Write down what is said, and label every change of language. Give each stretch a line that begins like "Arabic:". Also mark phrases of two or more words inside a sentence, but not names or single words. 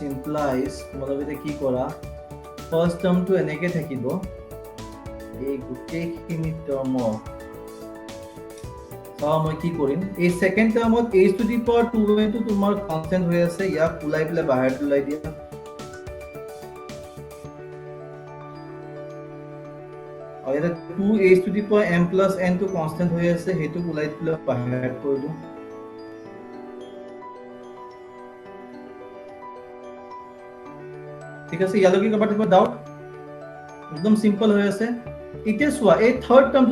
Assamese: implies তোমালোকে এতিয়া কি কৰা ফাৰ্ষ্ট টাৰ্মটো এনেকৈ থাকিব এই গোটেইখিনি টাৰ্মক মই কি কৰিম এই সেকেন্ড টাৰ্মত h
English: to the power 2
Assamese: টো তোমাৰ কনস্ট্যান্ট হৈ আছে ইয়াক ওলাই পেলাই বাহিৰ ওলাই দিয়া আৰু এটা
English: 2h to the power m plus n
Assamese: টো কনস্ট্যান্ট হৈ আছে হেতু ওলাই পেলাই বাহিৰ কৰি দিওঁ ঠিক আছে ইয়ালৈকে কবাত কিবা ডাউট একদম সিম্পল হৈ আছে এতিয়া চোৱা এই থাৰ্ড টাৰ্মটো